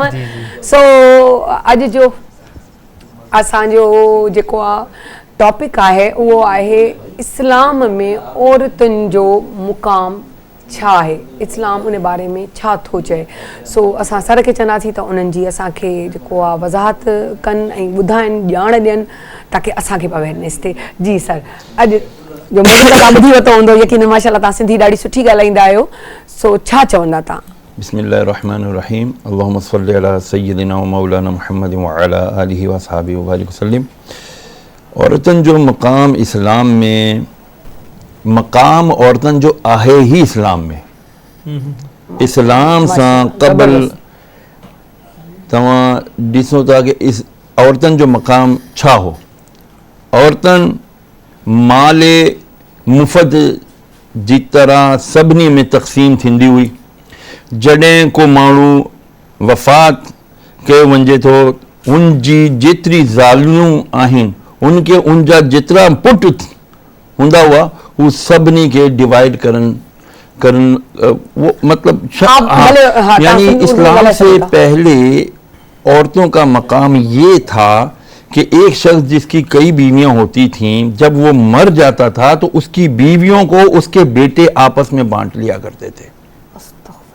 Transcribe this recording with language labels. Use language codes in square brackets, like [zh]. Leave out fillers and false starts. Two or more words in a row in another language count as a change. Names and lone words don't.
[sd] सो अॼु जो असांजो जेको आहे टॉपिक आहे उहो आहे इस्लाम में औरतुनि जो मुक़ाम छा आहे, इस्लाम उन बारे में छा थो चए। सो असां सर खे चवंदासीं त उन्हनि जी असांखे जेको आहे वज़ाहत कनि ऐं ॿुधाइनि, ॼाण ॾियनि, ताकी असांखे बि अवेयरनेस थिए। जी सर, अॼु जो तव्हां ॿुधी वरितो हूंदो यकीन, माशाल्लाह तव्हां सिंधी ॾाढी सुठी ॻाल्हाईंदा आहियो। सो छा चवंदा तव्हां? [ar] بسم الله الرحمن الرحيم. اللهم صل على سيدنا ومولانا محمد وعلى آله وأصحابه وبارك وسلم. [sd] औरतुनि जो मक़ाम इस्लाम में, मक़ाम औरतुनि जो आहे ही इस्लाम में। इस्लाम सां क़बल तव्हां ॾिसो था कि इस औरतुनि जो मक़ाम छा हो। औरतुनि माले मुफ़त जी तरह सभिनी में तक़सीम थींदी हुई। जॾहिं को माण्हू वफ़ात कयो वञे थो, उन जी जेतिरी ज़ालियूं आहिनि, उनखे उन जा जेतिरा पुट हूंदा हुआ, हू सभिनी खे डिवाइड करन [hi] वो मतलब यानी इस्लाम से पहले औरतों का मकाम ये था कि एक शख्स जिसकी कई बीवियां होती थीं, जब वो मर जाता था तो उसकी बीवियों को उसके बेटे आपस में बांट लिया करते थे।